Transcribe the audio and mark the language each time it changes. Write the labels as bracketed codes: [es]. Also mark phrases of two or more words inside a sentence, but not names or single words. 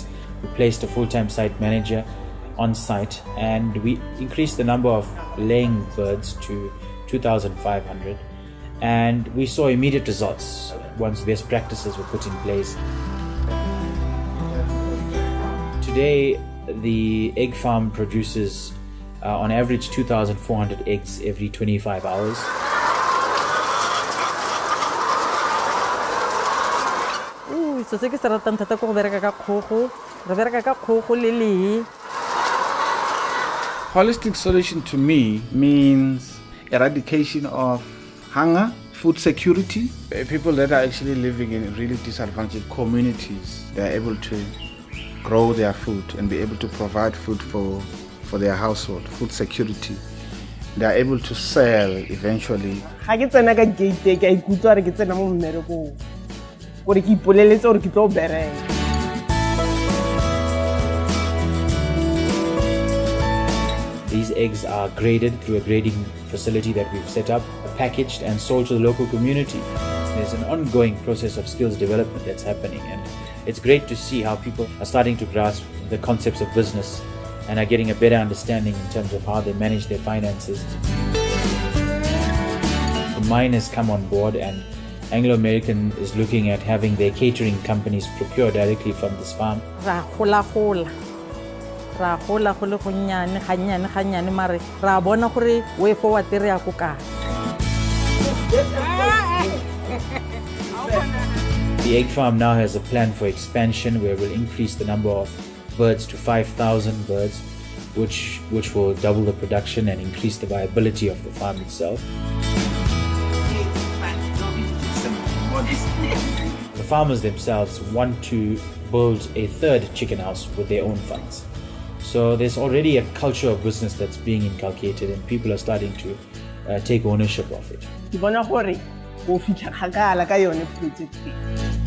[en] We placed a full-time site manager on site, and we increased the number of laying birds to 2,500, and we saw immediate results once best practices were put in place. Today, the egg farm produces on average 2,400 eggs every 25 hours. [tn] So se ke se ratang thata go bereka ka kgogo, re bereka ka kgogo le le. [en] Holistic solution to me means eradication of hunger, food security. People that are actually living in really disadvantaged communities, they are able to grow their food and be able to provide food for their household, food security. They are able to sell eventually. [tn] Ha ke tsena ka gate ke ikutlwa re ke tsena mo mmerekong. Gore ke ipoleletse gore ke tlo bereka. [en] These eggs are graded through a grading facility that we've set up, packaged and sold to the local community. There's an ongoing process of skills development that's happening, and it's great to see how people are starting to grasp the concepts of business and are getting a better understanding in terms of how they manage their finances. The mine has come on board, and Anglo American is looking at having their catering companies procure directly from this farm. [tn] Ra gola go le go nyane mare ra bona gore [en] way forward [tn] re ya go ka. [en] The egg farm now has a plan for expansion where we'll increase the number of birds to 5,000 birds, which will double the production and increase the viability of the farm itself. The farmers themselves want to build a third chicken house with their own funds. So there's already a culture of business that's being inculcated, and people are starting to take ownership of it. [tn] Ke bona gore go fitlha kgakala ka yone project.